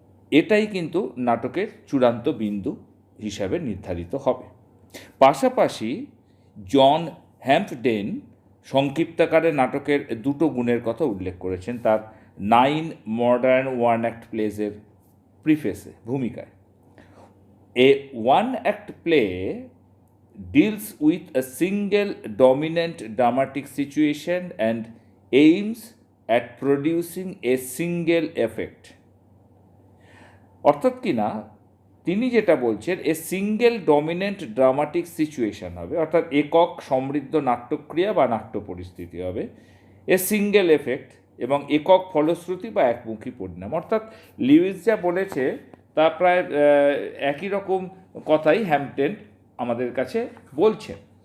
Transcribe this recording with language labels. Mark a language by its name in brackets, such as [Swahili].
[Bangla] এটাই কিন্তু নাটকের চূড়ান্ত বিন্দু হিসাবে নির্ধারিত হবে। পাশাপাশি জন হ্যাম্পডেন সংক্ষিপ্তাকারে নাটকের দুটো গুণের কথা উল্লেখ করেছেন তার 9 মডার্ন ওয়ান অ্যাক্ট প্লেজের প্রিফেসে, ভূমিকায়। [English] A one act play deals with a single dominant dramatic situation and aims at producing a single effect. [Bangla] অর্থাৎ কি না, তিনি যেটা বলছেন, [English] a single dominant dramatic situation [Bangla] হবে, অর্থাৎ একক সমৃদ্ধ নাট্যক্রিয়া বা নাট্য পরিস্থিতি হবে, [English] a single effect [Bangla] এবং একক ফলশ্রুতি বা একমুখী পরিণাম। অর্থাৎ লিউইস যা বলেছে তা প্রায় একই রকম কথাই হ্যাম্পডেন আমাদের কাছে বলছেন।